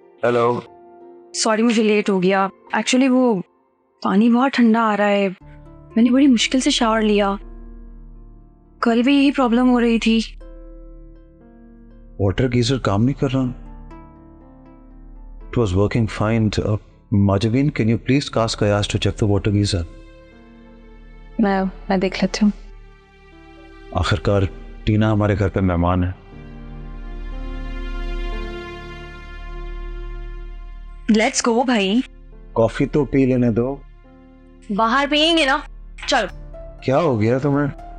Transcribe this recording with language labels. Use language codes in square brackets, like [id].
[hi] Hello. Sorry मुझे late हो गया, एक्चुअली वो पानी बहुत ठंडा आ रहा है, मैंने बड़ी मुश्किल से शावर लिया। कल भी यही प्रॉब्लम हो रही थी। वाटर गीजर काम नहीं कर रहा? [en] It was working fine. Majabin, can you please ask Ayaz to check the water geyser? [hi] मैं देख लेती हूँ। आखिरकार टीना हमारे घर पे मेहमान है। [en] Let's go भाई। [hi] कॉफी तो पी लेने दो। बाहर पियेंगे ना, चलो। क्या हो गया तुम्हें?